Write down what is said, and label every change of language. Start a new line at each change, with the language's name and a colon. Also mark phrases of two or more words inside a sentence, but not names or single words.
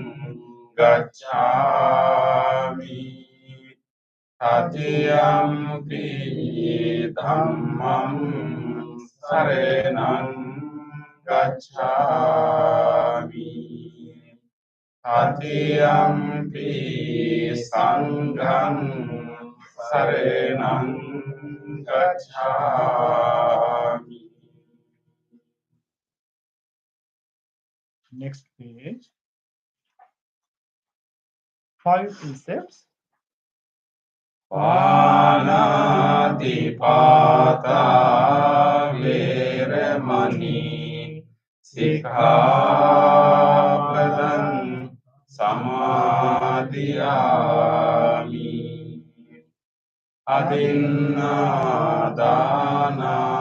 Pali: gacchami, Tatiyampi dhammang saranang gacchami, Tatiyampi sanghang saranang gacchami.
English: Next page. 5 precepts.
Pali: Panatipata veramani sikkhapadang samadhiyami, adinādāna